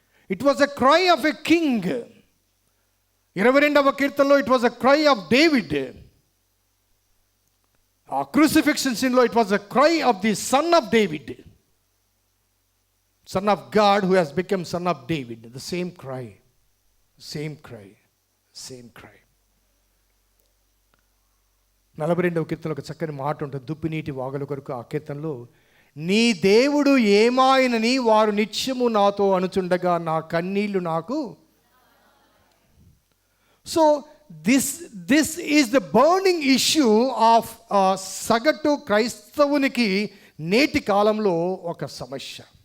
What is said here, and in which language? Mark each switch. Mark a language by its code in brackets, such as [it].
[en] It was a cry of a king. [te] 22వ కీర్తనలో [en] It was a cry of David. [te] ఆ crucifixion సీన్లో [en] It was a cry of the son of David, son of God who has become son of David. The same cry, same cry, same cry. [te] 42వ కీర్తనలో ఒక చక్కని మాట ఉంటుంది, దుప్పినీటి వాగుల కొరకు. ఆ కీర్తనలో, నీ దేవుడు ఏమాయనని వారు నిత్యము నాతో అనుచుండగా నా కన్నీళ్లు నాకు. So this is the burning issue of సగటు క్రైస్తవునికి నేటి కాలంలో ఒక సమస్య.